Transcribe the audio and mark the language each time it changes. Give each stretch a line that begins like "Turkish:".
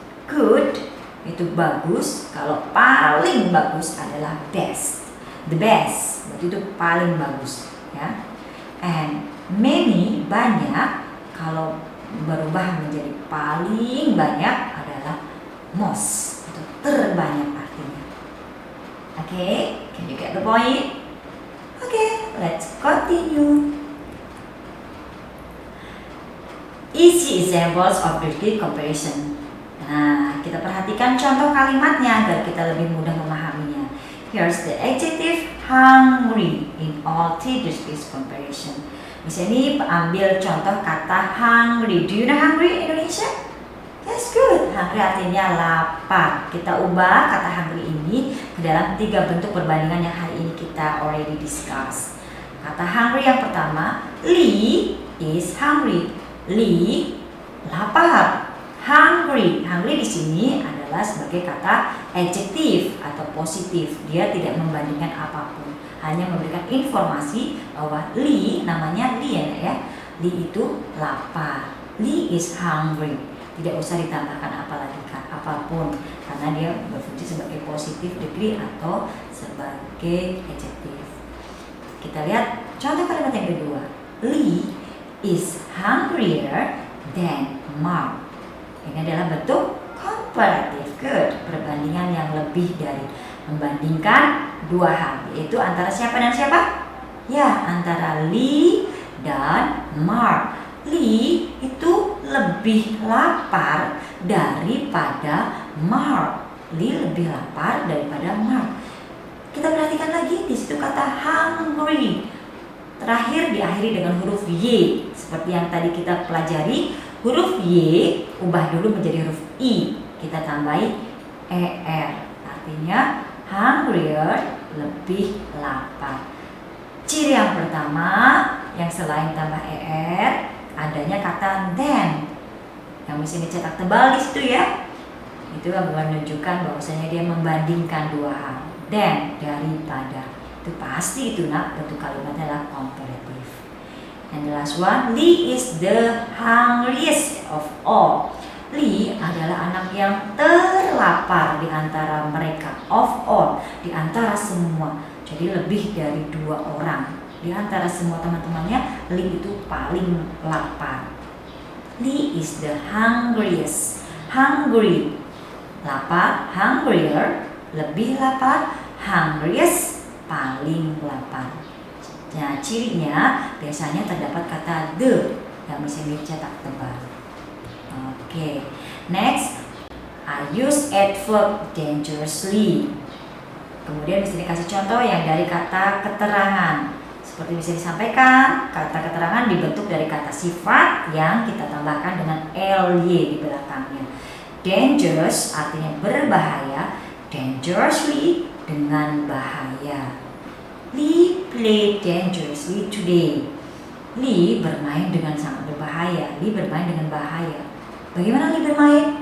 Indonesian: Good itu bagus, kalau paling bagus adalah best, the best, berarti itu paling bagus, ya.
English: And many
Indonesian: banyak, kalau berubah menjadi paling banyak adalah most atau terbanyak artinya.
English: Okay, can you get the point? Okay, let's continue. Easy examples of direct comparison.
Indonesian: Nah, kita perhatikan contoh kalimatnya agar kita lebih mudah memahaminya.
English: Here's the adjective hungry in all three direct comparison.
Indonesian: Di sini ambil contoh kata hungry.
English: Do you know hungry in Indonesia? That's good.
Indonesian: Hungry artinya lapar. Kita ubah kata hungry ini ke dalam 3 bentuk perbandingan yang hari ini kita
English: already discuss.
Indonesian: Kata hungry yang pertama,
English: Lee is hungry.
Indonesian: Lee lapar. Hungry. Hungry di sini adalah sebagai kata adjektif atau positif. Dia tidak membandingkan apapun, hanya memberikan informasi bahwa Lee, namanya Lee ya. Lee itu lapar.
English: Lee is hungry.
Indonesian: Tidak usah ditambahkan apapun karena dia berfungsi sebagai positif degree atau sebagai adjektif. Kita lihat contoh kalimat yang kedua.
English: Lee is hungrier than Mark.
Indonesian: Ini adalah bentuk comparative. Good. Perbandingan yang lebih dari, membandingkan 2 hal, yaitu antara siapa dan siapa? Ya, antara Lee dan Mark. Lee itu lebih lapar daripada Mark. Lee lebih lapar daripada Mark. Kita perhatikan lagi di situ kata hungry. Terakhir diakhiri dengan huruf Y. Seperti yang tadi kita pelajari, huruf Y ubah dulu menjadi huruf I. Kita tambahi er. Artinya hungrier, lebih lapar. Ciri yang pertama yang selain tambah er, adanya kata than yang mesti dicetak tebal di situ ya. Itu menunjukkan bahwasanya dia membandingkan 2 hal. Than, daripada. Itu pasti itu nak, bentuk kalimatnya adalah comparative.
English: And the last one, Lee is the hungriest of all.
Indonesian: Lee adalah anak yang terlapar di antara mereka,
English: of all,
Indonesian: di antara semua. Jadi lebih dari 2 orang. Di antara semua teman-temannya, Lee itu paling lapar.
English: Lee is the hungriest. Hungry, lapar.
Indonesian: Hungrier, lebih lapar. Hungriest, paling lapar. Nah, cirinya biasanya terdapat kata the yang bisa dicetak tebal. Oke,
English: next, I use adverb dangerously.
Indonesian: Kemudian bisa dikasih contoh yang dari kata keterangan. Seperti bisa disampaikan, kata keterangan dibentuk dari kata sifat yang kita tambahkan dengan ly di belakangnya. Dangerous artinya berbahaya, dangerously dengan bahaya.
English: Lee played dangerously today.
Indonesian: Lee bermain dengan sangat berbahaya. Lee bermain dengan bahaya. Bagaimana Lee bermain?